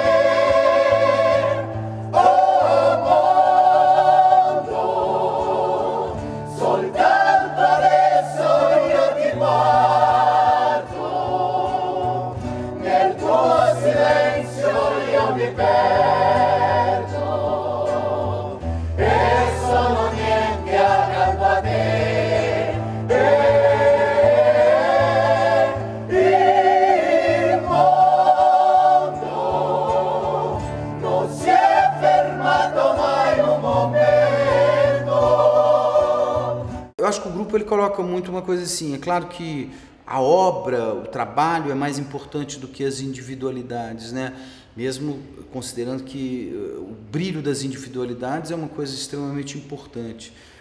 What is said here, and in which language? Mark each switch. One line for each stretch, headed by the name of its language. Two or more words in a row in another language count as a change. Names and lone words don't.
Italian: Oh mondo, soltanto adesso io ti guardo, nel tuo silenzio io mi perdo e sono niente accanto a te. Il mondo non si è fermato mai un momento.
Portuguese: Eu acho que o grupo ele coloca muito uma coisa assim, é claro que a obra, o trabalho é mais importante do que as individualidades, né? Mesmo considerando que o brilho das individualidades é uma coisa extremamente importante.